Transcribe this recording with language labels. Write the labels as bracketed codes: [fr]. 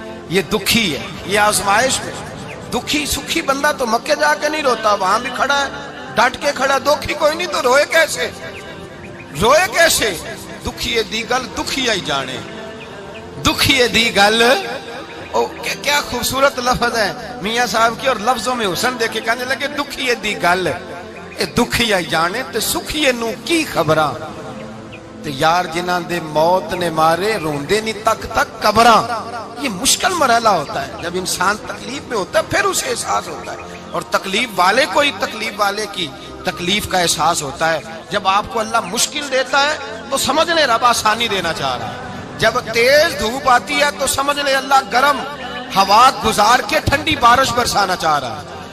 [ur] یہ دکھی ہے، یہ آزمائش میں دکھی. سکھی بندہ تو مکے جا کے نہیں روتا، وہاں بھی کھڑا ہے ڈٹ کے کھڑا. دکھی کوئی نہیں تو روئے کیسے؟ [pa] روئے کیسے؟ دکھیے دی گل دکھی آئی جانے، دکھیے دی گل. [ur] کیا خوبصورت لفظ ہے میاں صاحب کی، اور لفظوں میں حسن دیکھے. کہنے لگے [pa] دکھیے دی گل دکھی آئی جانے تے سکھیے نو کی خبراں، تے یار جنہاں دے موت نے مارے روندے نہیں تک تک قبراں. [ur] یہ مشکل مرحلہ ہوتا ہے جب انسان تکلیف میں ہوتا ہے، پھر اسے احساس ہوتا ہے. اور تکلیف والے کو ہی تکلیف والے کی تکلیف کا احساس ہوتا ہے. جب آپ کو اللہ مشکل دیتا ہے تو سمجھ لے رب آسانی دینا چاہ رہا ہے. جب تیز دھوپ آتی ہے تو سمجھ لے اللہ گرم ہوا گزار کے ٹھنڈی بارش برسانا چاہ رہا ہے.